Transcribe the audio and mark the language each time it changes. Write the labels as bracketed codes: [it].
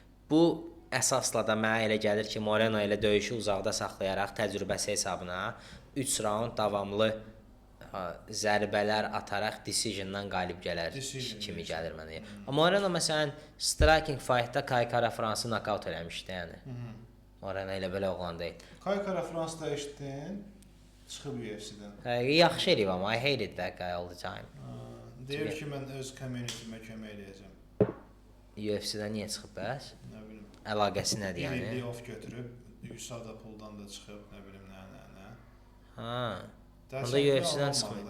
[az] Bu əsasla da mənə elə gəlir ki, Moreno ilə döyüşü uzaqda saxlayaraq təcrübəsi hesabına 3 raund davamlı zərbələr ataraq decision-dan qalib gələr kimi gəlir mənə. Amma Moreno məsələn striking fight-da Kai Kara Fransı nokaut eləmişdi yəni. Moreno elə belə oğlan deyil. Kai Kara Fransda eşitdin? Çıxıb UFC-dən. Yaxşı eləyib amma [en] I hated that guy all the time. [az] Deyir ki, mən öz community-mə kömək eləyəcəm. UFC-dən niyə çıxıb bəs? Nə bilim. Əlaqəsi nədir yəni? Bir off götürüb, USADA puldan da çıxıb, nə bilim nə. Ha. Onda UFC-dən çıxmır.